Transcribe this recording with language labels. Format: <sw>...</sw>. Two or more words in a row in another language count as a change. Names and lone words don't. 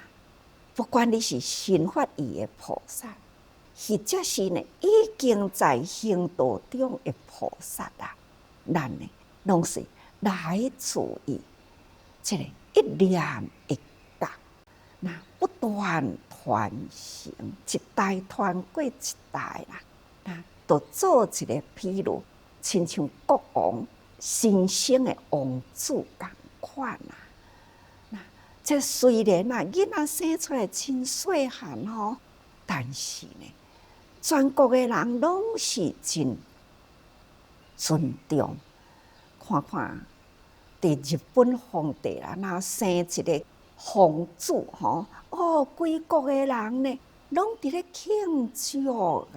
<nan>不管你是新发意的菩萨，或者是呢已经在行道中的菩萨啊，咱呢拢是来自于这个一念一觉，那不断传承，一代传过一代啦。那就做一个譬如，亲像国王神圣的王子同款啊。那这虽然啊，囡仔生出来真细汉吼，但是呢，全国的人拢是真尊重。看看，伫日本皇帝啦，若生一个皇子吼，规国的人呢，拢伫咧庆祝啊！</nan>